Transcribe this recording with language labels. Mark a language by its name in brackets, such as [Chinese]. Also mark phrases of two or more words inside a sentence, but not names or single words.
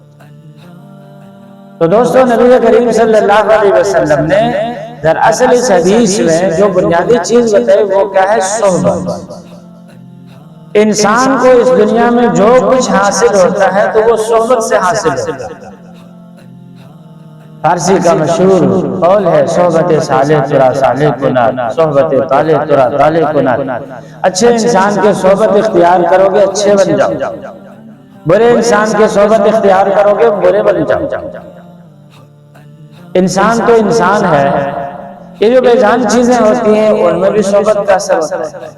[Urdu] تو دوستو، نبی کریم صلی اللہ علیہ وسلم نے دراصل اس حدیث میں جو بنیادی چیز بتائی وہ کیا ہے؟ صحبت۔ انسان کو اس دنیا میں جو کچھ حاصل ہوتا ہے تو وہ صحبت سے حاصل ہوتا ہے۔ فارسی کا مشہور قول ہے [Persian] صحبت صالح ترا صالح کنات، صحبت طالح ترا طالح کنات۔ [Urdu] اچھے انسان کے صحبت اختیار کرو گے اچھے بن جاؤ، برے انسان کے صحبت اختیار کرو گے برے بن جاؤ۔ انسان تو انسان ہے، یہ جو بے جان چیزیں ہوتی ہیں ان میں بھی صحبت کا اثر ہوتا ہے۔